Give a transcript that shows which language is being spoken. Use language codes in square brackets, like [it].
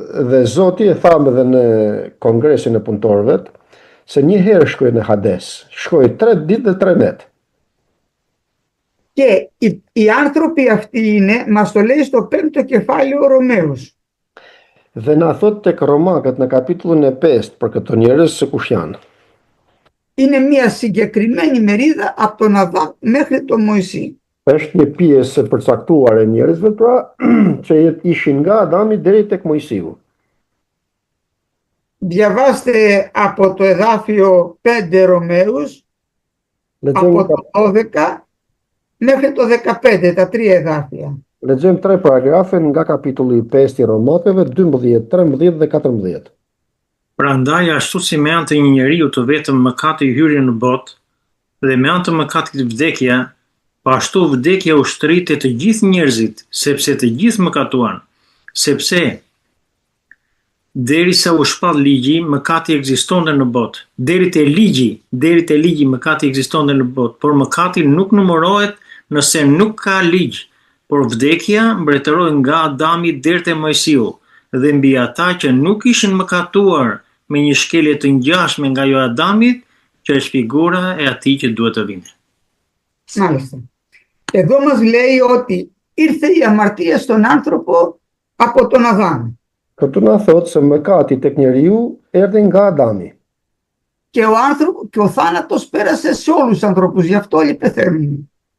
[sq] Dhe Zoti e thamë dhe në kongresin e punëtorëve se një herë shkoi në Hades, shkoi 3 ditë dhe 3 net. [el] Και οι άνθρωποι αυτοί είναι, μας το λέει στο 5ο κεφάλαιο Ρωμαίους. [sq] Dhe na thot tek Romakët në kapitullin e 5 për këto njerëz se kush janë. [el] Είναι μια συγκεκριμένη μερίδα από τον Αδάμ μέχρι τον Μωυσή. [sq] Është një pjesë e përcaktuar e njerëzve pra që ishin nga Adami deri tek Mojsiu. [el] Διαβάστε από το εδάφιο 5 Ρωμαίους, από το 12 μέχρι το 15, τα 3 εδάφια. [sq] Lexojmë 3 paragrafe nga kapitulli 5 i Romakëve, 12, 13 dhe 14. Prandaj ashtu si me anë të një njeriu të vetëm mëkati hyri në botë, dhe me anë të mëkatit vdekja, po ashtu vdekja ushtrit e të gjithë njerëzit, sepse të gjithë mëkatuan, sepse derisa u shpall ligji, mëkati ekzistonte në botë. Deri te ligji mëkati ekzistonte në botë, por mëkati nuk numërohet nëse nuk ka ligj, por vdekja mbretëroi nga Adami deri te Mojsiu, dhe mbi ata që nuk ishin mëkatuar me një shkelje të ngjashme nga jo Adamit, që është figura e atij që duhet të vinte. [el] Μάλιστα. Εδώ μας λέει ότι ήρθε η αμαρτία στον άνθρωπο από τον Αδάμ. [sq] Këtu na thot se mëkati tek njeriu erdhi nga Adami. [el] Και ο θάνατος πέρασε σε όλους τους ανθρώπους, γι' αυτό όλοι πεθαίνουν.